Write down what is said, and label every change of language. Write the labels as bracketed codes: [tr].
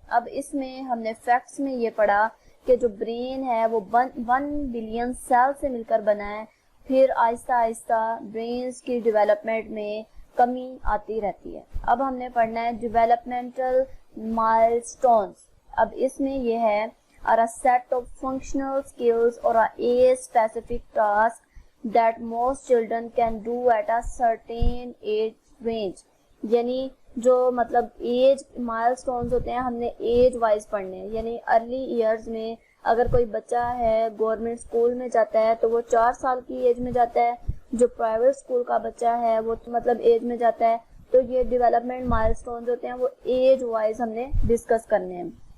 [ur] اب اس میں ہم نے فیکٹس میں یہ پڑھا کہ جو برین ہے وہ 1 بلین سیل سے مل کر بنا ہے, پھر آہستہ آہستہ برینز کی ڈیولپمنٹ میں کمی آتی رہتی ہے. اب ہم نے پڑھنا ہے ڈیولپمنٹل مائلسٹونز. اب اس میں یہ ہے [en] are a set of functional skills or a age specific task that most children can do at a certain age range. [ur] یعنی جو مطلب ایج مائلسٹونز ہوتے ہیں ہم نے ایج وائز پڑھنے ہیں, یعنی ارلی ایئرز میں اگر کوئی بچہ ہے گورنمنٹ اسکول میں جاتا ہے تو وہ 4 سال کی ایج میں جاتا ہے, جو پرائیویٹ اسکول کا بچہ ہے وہ مطلب ایج میں جاتا ہے. تو یہ ڈیولپمنٹ مائلسٹونز ہوتے ہیں وہ ایج وائز ہم نے ڈسکس کرنے ہیں.